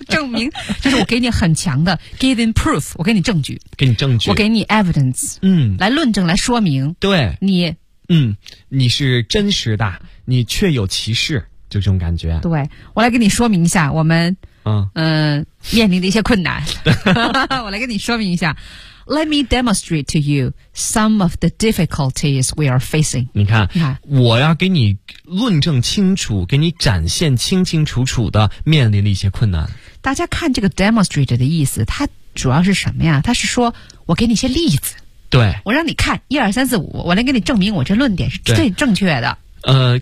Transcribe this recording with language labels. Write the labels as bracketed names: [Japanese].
[Chinese] 证明就是我给你很强的 [English] giving proof， [Chinese] 我给你证据，给你证据，我给你 evidence， 来论证，来说明，对你，你是真实的，你确有其事，就这种感觉。对，我来跟你说明一下我们面临的一些困难。我来跟你说明一下。 [English] Let me demonstrate to you some of the difficulties we are facing. [Chinese] 你看我要给你论证清楚，给你展现清清楚楚的面临的一些困难。大家看这个 demonstrate 的意思，它主要是什么呀？它是说我给你一些例子。对。我让你看一二三四五，我来给你证明我这论点是最正确的。